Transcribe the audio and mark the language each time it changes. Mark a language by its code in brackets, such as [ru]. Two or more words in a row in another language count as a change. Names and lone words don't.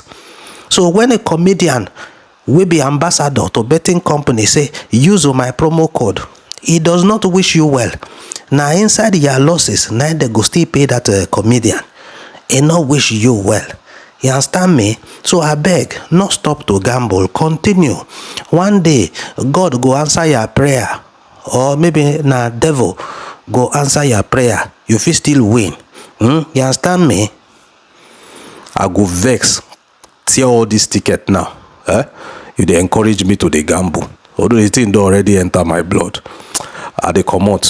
[pcm] So when a comedian will be ambassador to betting company say use my promo code, he does not wish you well. Now inside your losses, now they go still pay that comedian. He not wish you well. You understand me? So I beg, not stop to gamble, continue. One day, God go answer your prayer, or maybe na devil go answer your prayer. You fit still win. You understand me? I go vex, tear all this ticket now. You dey encourage me to dey gamble. Although the thing don already enter my blood. I dey comot.